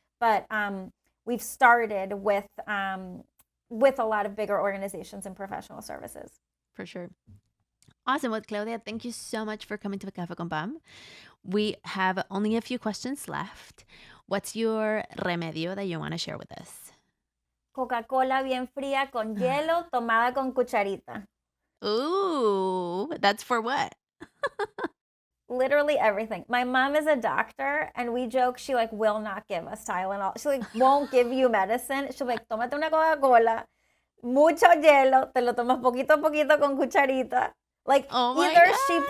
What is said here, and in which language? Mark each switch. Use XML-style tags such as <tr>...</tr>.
<en>But we've started with a lot of bigger organizations and professional services. for sure. Awesome. Well, Claudia, thank you so much for coming to the Cafe con Pam. We have only a few questions left. What's your remedio that you want to share with us?</en> <es>Coca-Cola bien fría con hielo, tomada con cucharita.</es> <en>Ooh, that's for what? Literally everything. My mom is a doctor, and we joke she like will not give us Tylenol. She like won't give you medicine. She'll be like,</en> <es>tómate una Coca-Cola, mucho hielo, te lo tomas poquito a poquito con cucharita.</es> <en>Like Oh my either she gosh.</en>